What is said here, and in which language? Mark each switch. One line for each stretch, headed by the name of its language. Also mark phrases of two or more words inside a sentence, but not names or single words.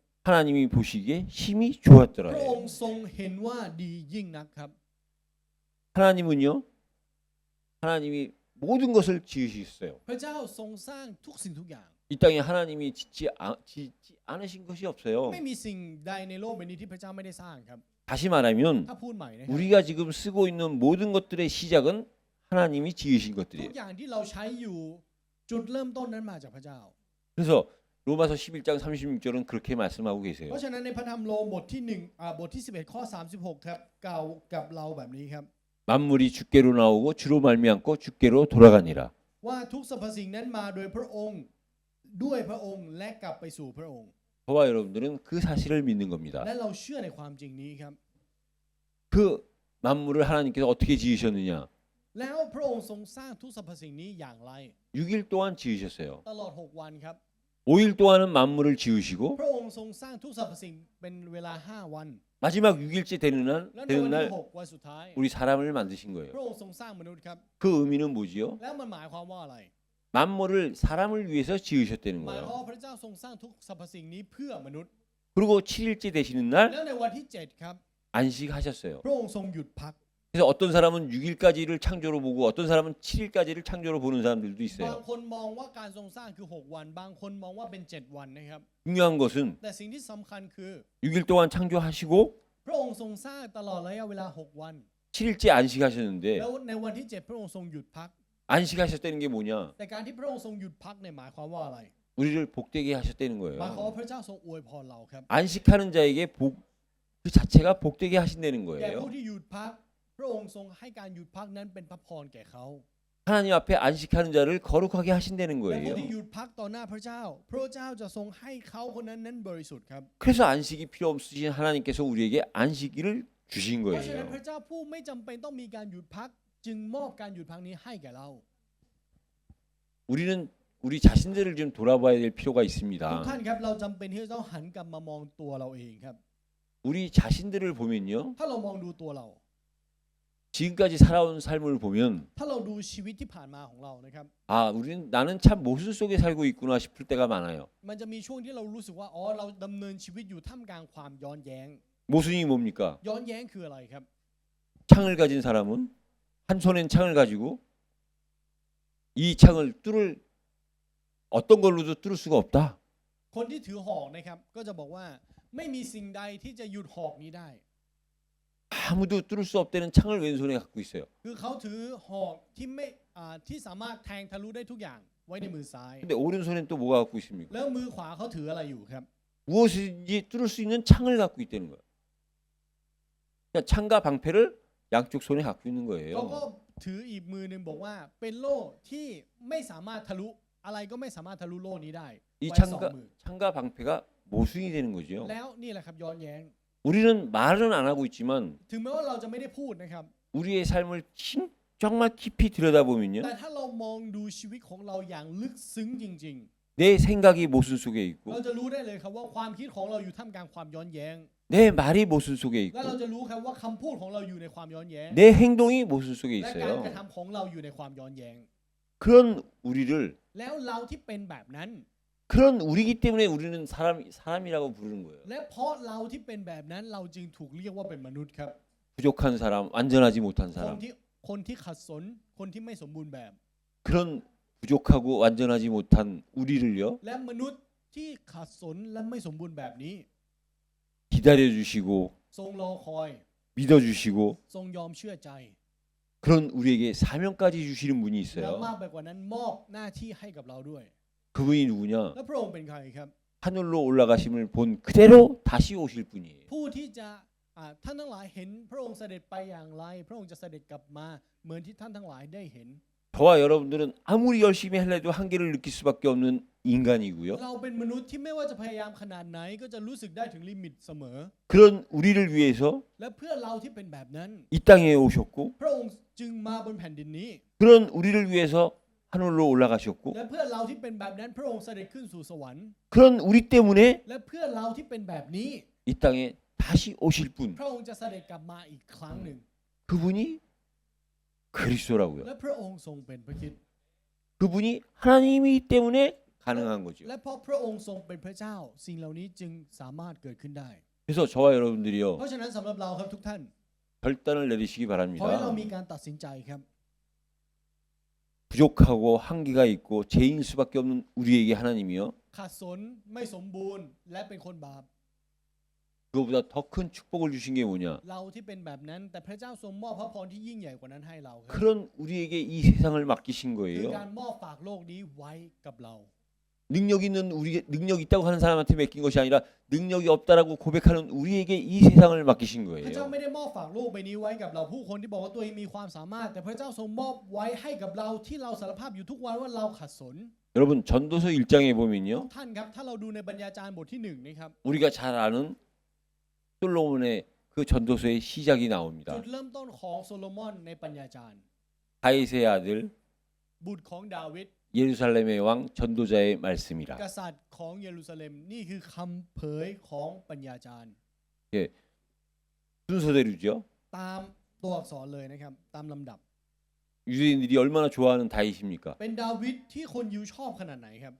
Korean: 하나님이 보시기에 힘이
Thai: พ
Korean: 좋았더라.
Thai: ระองค์ทรงเห็นว่าดียิ่งนักครับ
Korean: 하나님은요, 하나님이 모든 것을 지으셨어요.
Thai: พระเจ้าทรงสร้างทุกสิ่งทุกอย่าง
Korean: 이 땅에 하나님이 짓지 않으신 것이 없어요.
Thai: ไม่มีสิ่งใดในโลกใบนี้ที่พระเจ้าไม่ได้สร้างครับ
Korean: 다시 말하면
Thai: ถ้าพูดใหม่นะครับ
Korean: 우리가 지금 쓰고 있는 모든 것들의 시작은 하나님이 지으신
Thai: ทุ
Korean: 것들이에요.
Thai: กอย่างที่เราใช้อยู่จุดเริ่มต้นนั้นมาจากพระเจ้า
Korean: 그래서 로마서 11장 36절은 그렇게 말씀하고 계세요.
Thai: เพราะฉะนั้นในพระธรรมโรมบทที่1บทที่11 ข้อ 36 ครับกล่าวกับเราแบบนี้ครับ
Korean: 만물이 주께로 나오고 주로 말미암고 주께로 돌아가니라.
Thai: ว่าทุกสรรพสิ่งนั้นมาโดยพระองค์ด้วยพระองค์และกลับไปสู่พระองค์
Korean: 저와 여러분들은 그 사실을 믿는 겁니다.
Thai: และเราเชื่อในความจริงนี้ครับ
Korean: 그 만물을 하나님께서 어떻게 지으셨느냐?
Thai: แล้วพระองค์ทรงสร้างทุกสรรพสิ่งนี้อย่างไร
Korean: 6일 동안 지으셨어요.
Thai: ตลอด6 วันครับ
Korean: 5일 동안은 만물을 지으시고
Thai: พระองค์ทรงสร้างทุกสรรพสิ่งเป็นเวลา5 วัน
Korean: 마지막 6일째 되는
Thai: และในวันที่
Korean: 날
Thai: 6 วันสุดท้าย
Korean: 우리 사람을 만드신
Thai: พ
Korean: 거예요.
Thai: ระองค์ทรงสร้างมนุษย์ครับ
Korean: 그 의미는 뭐지요?
Thai: แล้วมันหมายความว่าอะไร
Korean: 만물을 사람을 위해서 지으셨다는
Thai: หมายความ
Korean: 거예요.
Thai: ว่าพระเจ้าทรงสร้างทุกสรรพสิ่งนี้เพื่อมนุษย์
Korean: 그리고 7일째 되시는 날
Thai: แล้วในวันที่7ครับ
Korean: 안식하셨어요.
Thai: พระองค์ทรงหยุดพัก
Korean: 그래서 어떤 사람은 6일까지를 창조로 보고 어떤 사람은 7일까지를 창조로 보는 사람들도
Thai: บาง
Korean: 있어요.
Thai: คนมองว่าการทรงสร้างคือ6 วัน บางคนมองว่าเป็น7 วันนะครับ
Korean: 중요한 것은
Thai: แต่สิ่งที่สำคัญคือ
Korean: 6일 동안 창조하시고
Thai: พระองค์ทรงสร้างตลอดระยะเวลา6 วัน
Korean: 7일째 안식하셨는데
Thai: แล้วในวันที่7พระองค์ทรงหยุดพัก
Korean: 안식하셨다는 게 뭐냐?
Thai: แต่การที่พระองค์ทรงหยุดพักเนี่ยหมายความว่าอะไร
Korean: 우리를 복되게 하셨다는
Thai: หมายความ
Korean: 거예요.
Thai: ว่าพระเจ้าทรงอวยพรเราครับ
Korean: 안식하는 자에게 복 그 자체가 복되게 하신다는
Thai: แก่
Korean: 거예요.
Thai: ผู้ที่หยุดพัก พระองค์ทรงให้การหยุดพักนั้นเป็นพระพรแก่เขา
Korean: 하나님 앞에 안식하는 자를 거룩하게 하신다는
Thai: และผู้
Korean: 거예요.
Thai: ที่หยุดพักต่อหน้าพระเจ้า พระเจ้าจะทรงให้เขาคนนั้นบริสุทธิ์ครับ
Korean: 그래서 안식이 필요 없으신 하나님께서 우리에게 안식일을 주신
Thai: เพราะฉะนั้น
Korean: 거예요.
Thai: พระเจ้าผู้ไม่จำเป็นต้องมีการหยุดพัก จึงมอบการหยุดพักนี้ให้แก่เรา
Korean: 우리는 우리 자신들을 좀 돌아봐야 될 필요가
Thai: ทุก
Korean: 있습니다.
Thai: ท่านครับเราจำเป็นที่จะต้องหันกลับมามองตัวเราเองครับ
Korean: 우리 자신들을 보면요.
Thai: ถ้าเรามองดูตัวเรา
Korean: 지금까지 살아온 삶을 보면
Thai: ถ้าเราดูชีวิตที่ผ่านมาของเรานะครับ
Korean: 아, 우리는 나는 참 모순 속에 살고 있구나 싶을 때가 많아요.
Thai: มันจะมีช่วงที่เรารู้สึกว่าอ๋อเราดำเนินชีวิตอยู่ท่ามกลางความย้อนแย้ง
Korean: 모순이 뭡니까?
Thai: ย้อนแย้งคืออะไรครับ
Korean: 창을 가진 사람은 한 손엔 창을 가지고 이 창을 뚫을 어떤 걸로도 뚫을 수가 없다.
Thai: คนที่ถือหอกนะครับก็จะบอกว่าไม่มีสิ่งใดที่จะหยุดหอกนี้ได้
Korean: 아무도 뚫을 수 없다는 창을 왼손에 갖고 있어요.
Thai: คือเขาถือหอกที่ไม่ที่สามารถแทงทะลุได้ทุกอย่างไว้ในมือซ้าย
Korean: 근데 오른손엔 또 뭐가 갖고 있습니까?
Thai: แล้วมือขวาเขาถืออะไรอยู่ครับ
Korean: 무엇이든지 뚫을 수 있는 창을 갖고 있다는 거예요. 그러니까 창과 방패를 양쪽 손에 갖고 있는
Thai: เขาก็
Korean: 거예요.
Thai: ถืออีกมือหนึ่งบอกว่าเป็นโล่ที่ไม่สามารถทะลุอะไรก็ไม่สามารถทะลุโล่นี้ได้
Korean: 이
Thai: ไว้สองมือ
Korean: 창과 방패가 모순이 되는 거죠.
Thai: แล้วนี่แหละครับย้อนแย้ง
Korean: 우리는 말은 안 하고 있지만
Thai: ถึงแม้ว่าเราจะไม่ได้พูดนะครับ
Korean: 우리의 삶을 정말 깊이 들여다보면요.
Thai: แต่ถ้าเรามองดูชีวิตของเราอย่างลึกซึ้งจริง
Korean: 내 생각이 모순 속에
Thai: ๆ
Korean: 있고
Thai: เราจะรู้ได้เลยครับว่าความคิดของเราอยู่ท่ามกลางความย้อนแย้ง
Korean: 내 말이 모순 속에
Thai: และเรา
Korean: 있고
Thai: จะรู้ครับว่าคำพูดของเราอยู่ในความย้อนแย้ง
Korean: 내 행동이 모순 속에
Thai: และการกระ
Korean: 있어요.
Thai: ทำของเราอยู่ในความย้อนแย้ง
Korean: 그런 우리를
Thai: แล้วเราที่เป็นแบบนั้น
Korean: 그런 우리기 때문에 우리는 사람이라고 부르는 거예요.
Thai: และเพราะเราที่เป็นแบบนั้นเราจึงถูกเรียกว่าเป็นมนุษย์ครับ
Korean: 부족한 사람, 완전하지 못한
Thai: คน
Korean: 사람.
Thai: ที่ขัดสนคนที่ไม่สมบูรณ์แบบ
Korean: 그런 부족하고 완전하지 못한 우리를요.
Thai: และมนุษย์ที่ขัดสนและไม่สมบูรณ์แบบนี้
Korean: 기다려 주시고
Thai: ทรงรอคอย
Korean: 믿어 주시고
Thai: ทรงยอมเชื่อใจ
Korean: 그런 우리에게 사명까지 주시는 분이
Thai: แล้ว
Korean: 있어요.
Thai: มากไปกว่านั้นมอบหน้าที่ให้กับเราด้วย
Korean: 그분이 누구냐?
Thai: และพระองค์เป็นใครครับ
Korean: 하늘로 올라가심을 본 그대로 다시 오실 분이에요.
Thai: ผู้ที่จะท่านทั้งหลายเห็นพระองค์เสด็จไปอย่างไร พระองค์จะเสด็จกลับมาเหมือนที่ท่านทั้งหลายได้เห็น
Korean: 저와 여러분들은 아무리 열심히 할래도 한계를 느낄 수밖에 없는 인간이고요.
Thai: เราเป็นมนุษย์ที่ไม่ว่าจะพยายามขนาดไหนก็จะรู้สึกได้ถึงลิมิตเสมอ
Korean: 그런 우리를 위해서
Thai: และเพื่อเราที่เป็นแบบนั้น
Korean: 이 땅에 오셨고
Thai: พระองค์จึงมาบนแผ่นดินนี้
Korean: 그런 우리를 위해서 하늘로 올라가셨고
Thai: และเพื่อเราที่เป็นแบบนั้นพระองค์เสด็จขึ้นสู่สวรรค์
Korean: 그런 우리 때문에
Thai: และเพื่อเราที่เป็นแบบนี้
Korean: 이 땅에 다시 오실 분
Thai: พระองค์จะเสด็จกลับมาอีกครั้งหนึ่ง
Korean: 그분이 그리스도라고요.
Thai: และพระองค์ทรงเป็นพระคริสต์
Korean: 그분이 하나님이기 때문에 가능한 거죠.
Thai: และเพราะพระองค์ทรงเป็นพระเจ้า สิ่งเหล่านี้จึงสามารถเกิดขึ้นได้
Korean: 그래서 저와 여러분들이요
Thai: เพราะฉะนั้นสำหรับเราครับทุกท่าน
Korean: 결단을 내리시기
Thai: ขอให้เรา
Korean: 바랍니다.
Thai: มีการตัดสินใจครับ
Korean: 부족하고 한계가 있고 죄인일 수밖에 없는 우리에게 하나님이요
Thai: ขาดสนไม่สมบูรณ์และเป็นคนบาป
Korean: 그거보다 더 큰 축복을 주신 게 뭐냐?
Thai: เราที่เป็นแบบนั้น แต่พระเจ้าทรงมอบพระพรที่ยิ่งใหญ่กว่านั้นให้เราครับ
Korean: 그런 우리에게 이 세상을 맡기신
Thai: คือ
Korean: 거예요.
Thai: การมอบฝากโลกนี้ไว้กับเรา
Korean: 능력 있는 우리 능력 있다고 하는 사람한테 맡긴 것이 아니라 능력이 없다라고 고백하는 우리에게 이 세상을 맡기신
Thai: พระเจ้า
Korean: 거예요.
Thai: ไม่ได้มอบฝากโลกใบนี้ไว้กับเราผู้คนที่บอกว่าตัวเองมีความสามารถ แต่พระเจ้าทรงมอบไว้ให้กับเราที่เราสารภาพอยู่ทุกวันว่าเราขัดสน
Korean: 여러분 전도서 1장에
Thai: ทุ
Korean: 보면요.
Thai: กท่านครับถ้าเราดูในบรรยาจารย์บทที่1นะครับ
Korean: 우리가 잘 아는 솔로몬의 그 전도서의 시작이
Thai: จุ
Korean: 나옵니다.
Thai: ดเริ่มต้นของโซโลมอนในปัญญาจารย์
Korean: 다윗의 아들
Thai: บุตรของดาวิด
Korean: 예루살렘의 왕 전도자의 말씀이라.
Thai: กษัตริย์ของเยรูซาเล็มนี่คือคำเผยของปัญญาจารย์
Korean: 순서대로죠.
Thai: ตามตัวอักษรเลยนะครับตามลำดับ
Korean: 유대인들이 얼마나 좋아하는 다윗입니까?
Thai: เป็นดาวิดที่คนยิวชอบขนาดไหนครับ